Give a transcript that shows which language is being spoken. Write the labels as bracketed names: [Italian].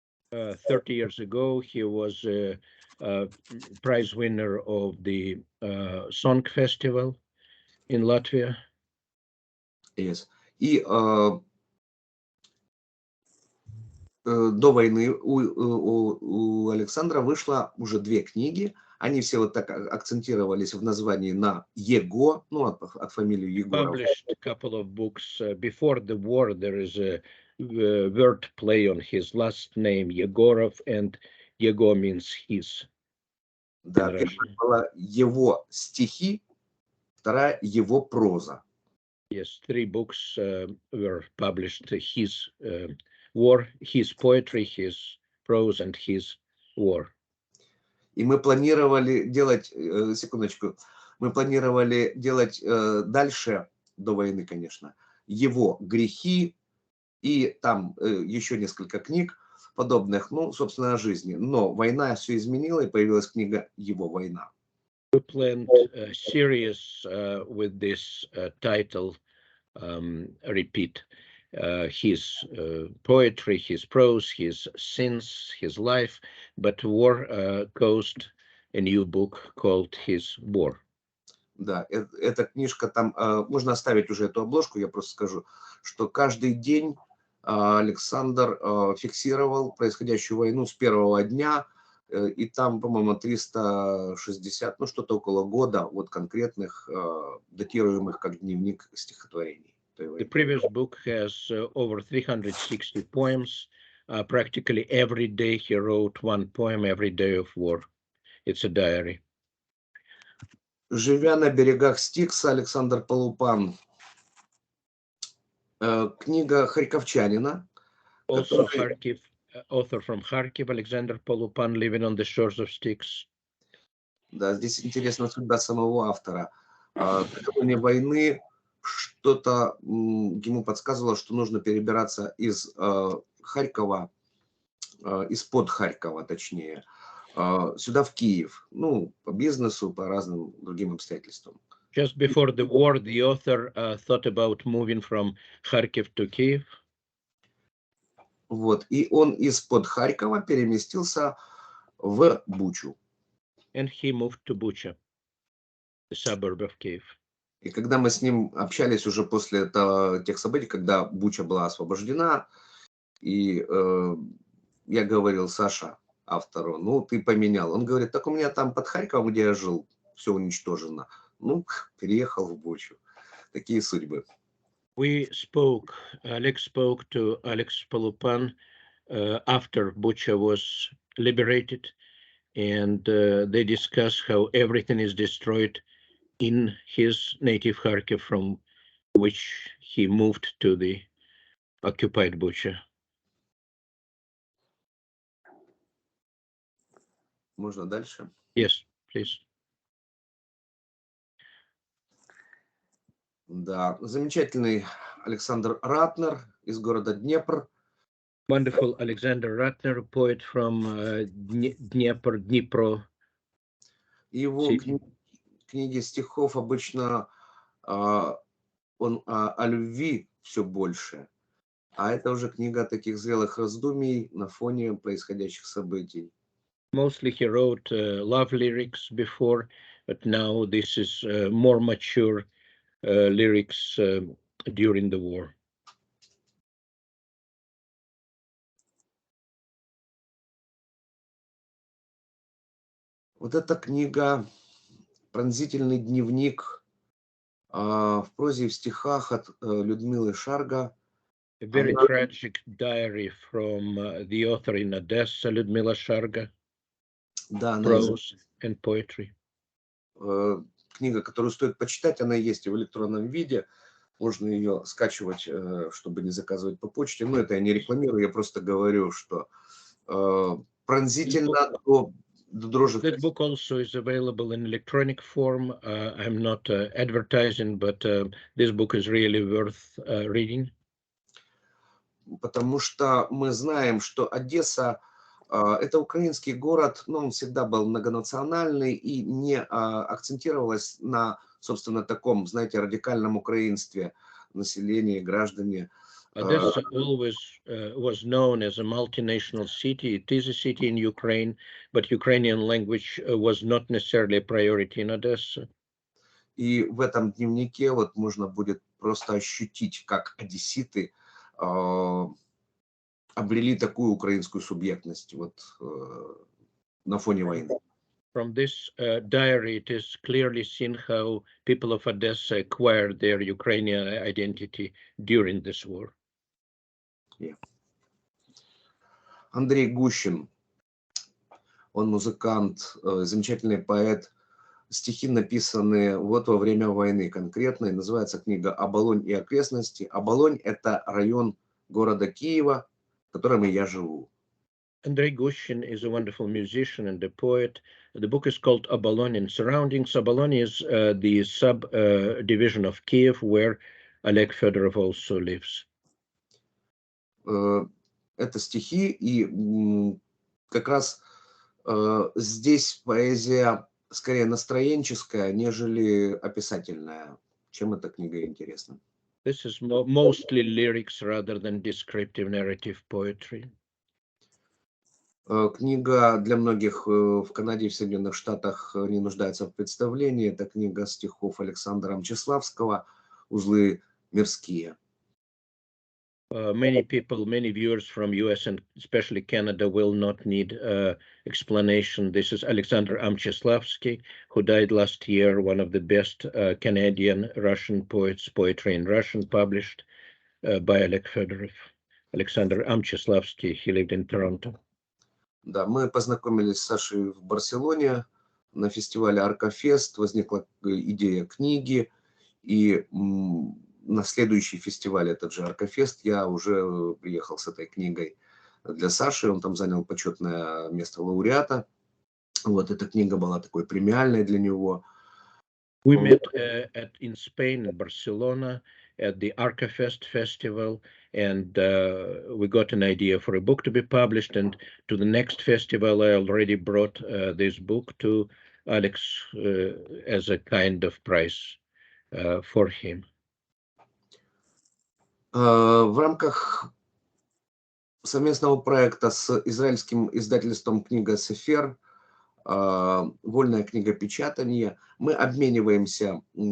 [English] 30 years ago, he was a prize winner of the song festival in Latvia. Yes. [Russian] И до войны у Александра вышло уже две книги. Они все вот так акцентировались в названии на Его, ну, от фамилии Егоров. [English] Published a couple of books before the war. There is a word play on his last name, Yegorov, and Yego means his. [Russian] Да, первая была его стихи, вторая его проза. [English] Yes, 3 books were published: his war, his poetry, his prose, and his war. [Russian] И мы планировали делать, секундочку, мы планировали делать дальше, до войны, конечно, его грехи и там еще несколько книг подобных, ну, собственно, о жизни. Но война все изменила, и появилась книга «Его война». [English] We planned a series with this title, repeat, his poetry, his prose, his sins, his life, but war caused a new book called his war. [Russian] Да, эта книжка там, можно оставить уже эту обложку, я просто скажу, что каждый день Александр фиксировал происходящую войну с первого дня, и там, по-моему, 360, ну что-то около года, вот конкретных, датируемых как дневник стихотворений. [English] The previous book has over 360 poems. Practically every day he wrote one poem every day of war. It's a diary. [Russian] Живя на берегах Стикса, Александр Полупан. Книга харьковчанина. [English] Also Kharkiv, author from Kharkiv, Alexander Polupan, living on the shores of Styx. [Russian] Да, здесь интересна судьба самого автора. Накануне войны что-то ему подсказывало, что нужно перебираться из Харькова, из-под Харькова, точнее, сюда, в Киев. Ну, по бизнесу, по разным другим обстоятельствам. [English] Just before the war, the author thought about moving from Kharkiv to Kyiv. [Russian] Вот, и он из-под Харькова переместился в Бучу. [English] And he moved to Bucha, the suburb of Kyiv. [Russian] И когда мы с ним общались уже после тех событий, когда Буча была освобождена, и я говорил: Саша, автору, ну ты поменял. Он говорит: так у меня там под Харьковом, где я жил, все уничтожено. Ну, переехал в Бучу. Такие судьбы. [English] Alex spoke to Alex Polupan after Bucha was liberated, and they discussed how everything is destroyed in his native Kharkiv, from which he moved to the occupied Bucha. [Russian] Можно дальше? [English] Yes, please. [Russian] Да, замечательный Александр Ратнер из города Днепр. [English] Wonderful Alexander Ratner, poet from Dnipro. [Russian] Его книги стихов обычно он о любви все больше, а это уже книга таких зрелых раздумий на фоне происходящих событий. [English] Mostly he wrote love lyrics before, but now this is more mature lyrics during the war. [Russian] Вот эта книга «Пронзительный дневник» в прозе и в стихах от Людмилы Шарга. [English] A very tragic diary from the author in Odessa, Lyudmila Sharga. [Russian] Да, [English] Prose and poetry. [Russian] Книга, которую стоит почитать, она есть и в электронном виде. Можно ее скачивать, чтобы не заказывать по почте. Но это я не рекламирую, я просто говорю, что пронзительно до дрожи. [English] That book also is available in electronic form. I'm not advertising, but this book is really worth reading. [Russian] Потому что мы знаем, что Одесса это украинский город, но он всегда был многонациональный и не акцентировалось на, собственно, таком, знаете, радикальном украинстве населения, граждане. [English] Odessa always was known as a multinational city. It is a city in Ukraine, but Ukrainian language was not necessarily a priority in Odessa. [Russian] И в этом дневнике вот можно будет просто ощутить, как одесситы обрели такую украинскую субъектность вот на фоне войны. [English] From this diary, it is clearly seen how people of Odessa acquired their Ukrainian identity during this war. Yeah. [Russian] Андрей Гущин, он музыкант, замечательный поэт, стихи написаны вот во время войны конкретно, и называется книга «Оболонь и окрестности». Оболонь – это район города Киева, в котором и я живу. [English] Andrei Gushin is a wonderful musician and a poet. The book is called Obolon and Surroundings. Obolon is the subdivision of Kyiv, where Oleg Fedorov also lives. [Russian] Это стихи, и как раз здесь поэзия скорее настроенческая, нежели описательная. Чем эта книга интересна? [English] This is mostly lyrics rather than descriptive narrative poetry. [Russian] Книга для многих в Канаде и в Соединенных Штатах не нуждается в представлении. Это книга стихов Александра Амчиславского «Узлы мирские». [English] Many people, many viewers from US and especially Canada will not need explanation. This is Alexander Amcheslavsky, who died last year, one of the best Canadian Russian poets, poetry in Russian, published by Oleg Fedorov. Alexander Amcheslavsky, he lived in Toronto. [Russian] Да, мы познакомились с Сашей в Барселоне на фестивале Аркафест. Возникла идея книги, и на следующий фестиваль, этот же Аркафест, я уже приехал с этой книгой для Саши. Он там занял почетное место лауреата. Вот эта книга была такой премиальной для него. [English] We met in Spain, in Barcelona, at the Arcafest festival, and we got an idea for a book to be published. And to the next festival, I already brought this book to Alex as a kind of prize for him. [Russian] В рамках совместного проекта с израильским издательством «Книга Сефер», вольное книгопечатание, мы обмениваемся